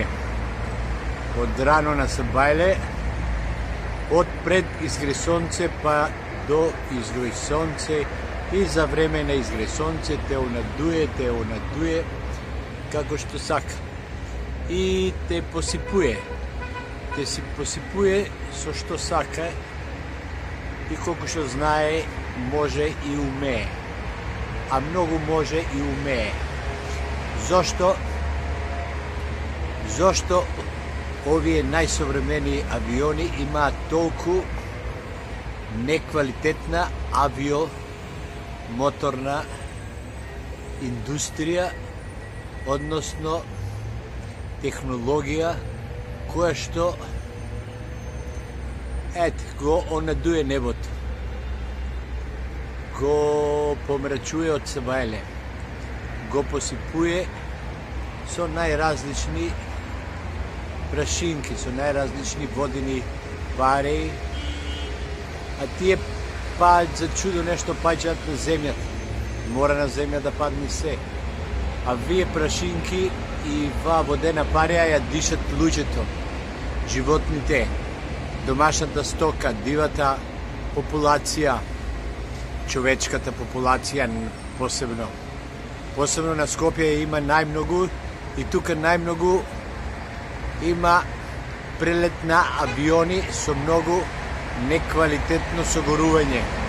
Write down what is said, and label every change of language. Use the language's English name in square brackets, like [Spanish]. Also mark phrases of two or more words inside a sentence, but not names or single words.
[Macedonian] Od rano na sabajle, od pred izgre sonce pa do izgre sonce i za vreme na izgre sonce te onaduje kako što saka. I te posipuje. Te si posipuje so što saka i koliko što znaje može i ume. A mnogo može i ume. Zašto ovije najsovremeniji avioni ima toliko nekvalitetna aviomotorna industrija, odnosno tehnologija koja što go onaduje nebото, go pomračuje od sabajle, go posipuje so najrazlični prašinki, so najrazlični vodeni pareji, a tije pa za čudo nešto pađat na zemlja. Mora na zemlja da padne sve. A vije prašinki i va vodena pareja dišat luđeto, životните, домашната стока, дивата популација, човечката популација посебно. Посебно на Скопје има најмногу и тука најмногу има прелет на авиони со многу неквалитетно согорување.